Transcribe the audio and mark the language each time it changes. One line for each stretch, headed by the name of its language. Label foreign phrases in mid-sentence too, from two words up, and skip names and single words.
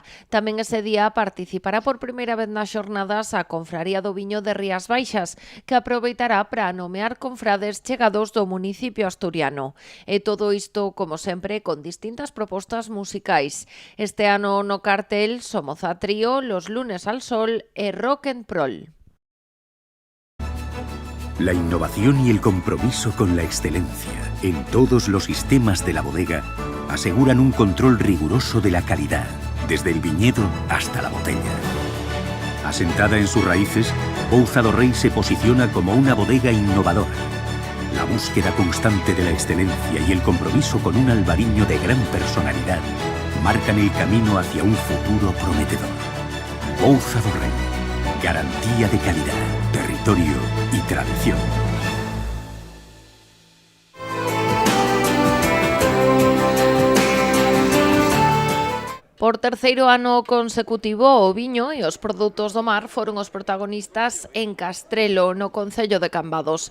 Galician: Tamén ese día participará por primeira vez nas xornadas a Confraría do Viño de Rías Baixas, que aproveitará para nomear confrades chegados do municipio asturiano. E todo isto, como sempre, con distintas propostas musicais. Este ano no cartel Somoza Trío, Los Lunes al Sol e Rock and Prol.
Spanish: La innovación y el compromiso con la excelencia en todos los sistemas de la bodega aseguran un control riguroso de la calidad, desde el viñedo hasta la botella. Asentada en sus raíces, Bouza do Rei se posiciona como una bodega innovadora. La búsqueda constante de la excelencia y el compromiso con un albariño de gran personalidad marcan el camino hacia un futuro prometedor. Bouza do Rei, garantía de calidad, territorio y tradición.
Galician: Por terceiro ano consecutivo, o viño e os produtos do mar foron os protagonistas en Castrelo, no concello de Cambados.